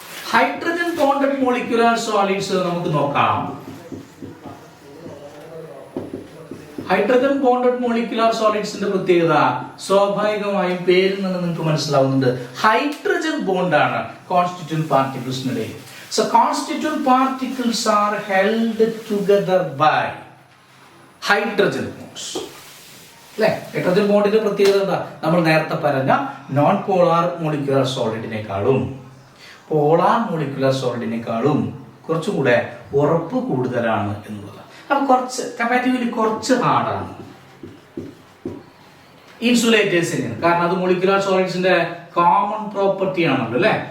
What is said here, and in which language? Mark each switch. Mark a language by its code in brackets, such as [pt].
[ml] Hydrogen bonded molecular solids നമുക്ക് നോക്കാം. Hydrogen bonded molecular സോളിഡ്സിന്റെ പ്രത്യേകത സ്വാഭാവികമായും പേരിൽ നിന്ന് നിങ്ങൾക്ക് മനസ്സിലാവുന്നുണ്ട്. Hydrogen ബോണ്ടാണ് constituent പാർട്ടിക്കിൾസിനിടയിൽ. [en] So constituent particles are held together by hydrogen bonds. [ml] അല്ലേ? ഹൈഡ്രജൻ ബോണ്ടിന്റെ പ്രത്യേകത എന്താ? നമ്മൾ നേരത്തെ പറഞ്ഞ non polar molecular സോളിഡിനേക്കാളും polar molecular സോളിഡിനേക്കാളും കുറച്ചുകൂടെ ഉറപ്പ് കൂടുതലാണ് എന്നുള്ളത്. അപ്പൊ കുറച്ച് കമ്പാരിറ്റീവ്ലി കുറച്ച് ഹാർഡാണ് ഇൻസുലേറ്റേഴ്സിന്, കാരണം അത് മോളിക്കുലാർ സോളിഡ്സിന്റെ കോമൺ പ്രോപ്പർട്ടി ആണല്ലോ അല്ലെ.